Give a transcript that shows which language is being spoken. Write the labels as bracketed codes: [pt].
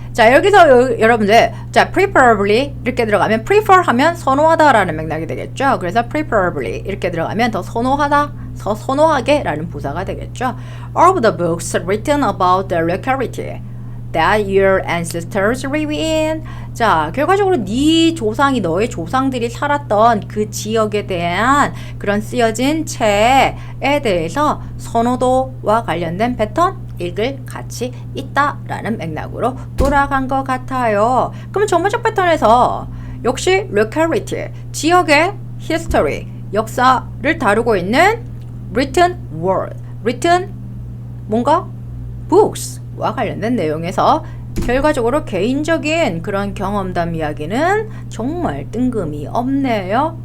[ko] 자, 여기서 여러분들, 자, preferably 이렇게 들어가면 prefer 하면 선호하다라는 맥락이 되겠죠. 그래서 preferably 이렇게 들어가면 더 선호하다, 더 선호하게 라는 부사가 되겠죠. [en] Of the books written about the locality that your ancestors live in. [ko] 자, 결과적으로 네 조상이, 너의 조상들이 살았던 그 지역에 대한 그런 쓰여진 책에 대해서 선호도와 관련된 패턴 읽을 가치 있다라는 맥락으로 돌아간 것 같아요. 그럼 전문적 패턴에서 역시 locality, 지역의 history, 역사를 다루고 있는 [en] written word, [ko] written 뭔가 books와 관련된 내용에서 결과적으로 개인적인 그런 경험담 이야기는 정말 뜬금이 없네요.